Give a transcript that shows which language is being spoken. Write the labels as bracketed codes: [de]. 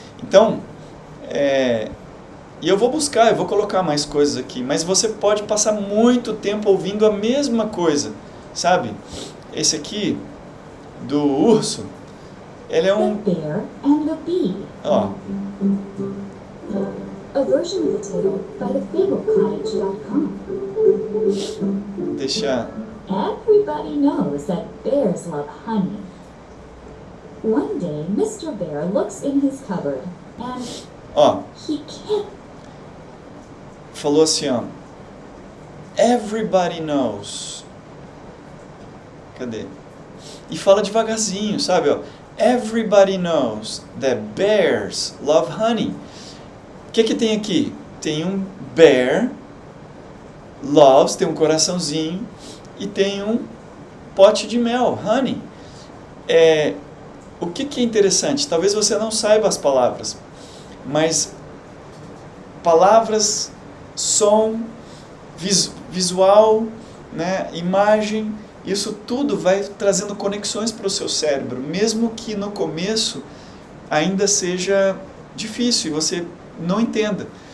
[pt] Então, e eu vou colocar mais coisas aqui, mas você pode passar muito tempo ouvindo a mesma coisa, sabe? Esse aqui, do urso, ele é um... [en] The Bear and the Bee. A version of the tale by thefablecottage.com. [pt] Deixa... [en] Everybody knows that bears love honey. One day, Mr. Bear looks in his cupboard and he can't... [pt] Falou assim, [en] Everybody knows. [pt] Cadê? E fala devagarzinho, sabe? [en] Everybody knows that bears love honey. [pt] O que tem aqui? Tem um bear, loves, tem um coraçãozinho, e tem um pote de mel, honey. O que é interessante? Talvez você não saiba as palavras, mas palavras, som, visual, né, imagem, isso tudo vai trazendo conexões para o seu cérebro, mesmo que no começo ainda seja difícil e você não entenda.